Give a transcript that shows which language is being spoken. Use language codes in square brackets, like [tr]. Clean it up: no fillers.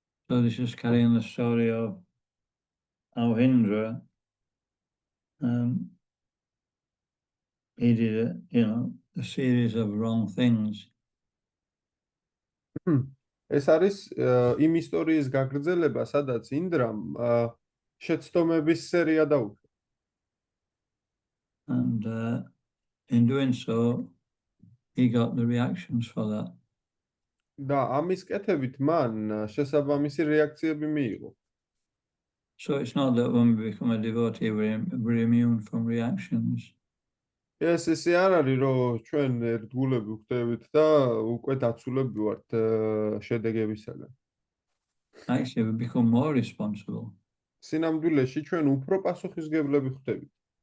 [en] So this is carrying the story of how Indra, he did a series of wrong things. [ka] ეს არის იმ ისტორიის გაგრძელება, სადაც ინდრამ შეცდომების სერია დაუშვა. [en] And in doing so, he got the reactions for that. [ka] და ამის კეთებით მან შესაბამისი რეაქციები მიიღო. [en] So it's not that when we become a devotee, we're immune from reactions. [ka] ეს ესე არ არის, რომ ჩვენ ერთგულები ვხდებით და უკვე დაცულები ვართ შედეგებისაგან. [en] Actually, we become more responsible. [ka] სინამდვილეში ჩვენ უფრო პასუხისმგებლები ხდებით.